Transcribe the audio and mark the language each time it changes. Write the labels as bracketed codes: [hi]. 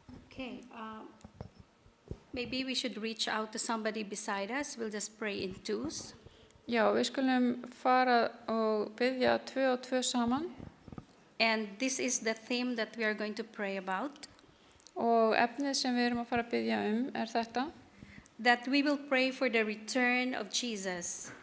[en] Okay, maybe we should reach out to somebody beside us. We'll just pray in twos. [is] Já, við skulum fara og biðja 2 og 2 saman. [en] And this is the theme that we are going to pray about, [is] Og efnið sem við erum að fara að biðja er þetta. [en] that we will pray for the return of Jesus.